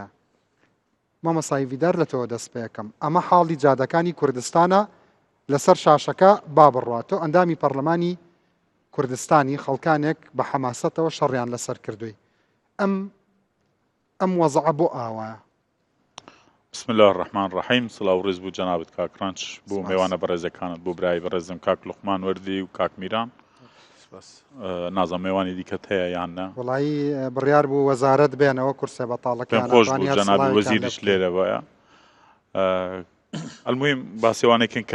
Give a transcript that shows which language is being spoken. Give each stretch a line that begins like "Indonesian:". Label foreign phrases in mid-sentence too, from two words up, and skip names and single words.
Central Kurdish: مامەسایڤیدار لە تۆ دەست پێ یەکەم، ئەمە حاڵی جادەکانی کوردستانە لەسەر شاشەکە با بڕاتۆ. ئەندامی پەرلەمانی کوردستانی خەڵکانێک بە حەماسەتەوە شەڕیان لەسەر کردووی. ئەم وەزعە بۆ ئاوایە.
Arabic: بسم الله الرحمن الرحیم.
Central Kurdish: سڵاو ڕێز بوو جەنابەت کاکرانچ، بۆ میوانە بەڕێزەکانت، بۆ برای بەڕێزم کاک لوقمان وەردی و کاک میران. نازم میوانی دیکەت هەیە یان نە؟ وڵایی بڕیار بوو وەزارەت بێنەوە کورسێ بەتاڵەکان. پێم خۆش بوو جەنابی وەزیریش لێرەوەیە. ئەلموهیم باسێوانێکن کە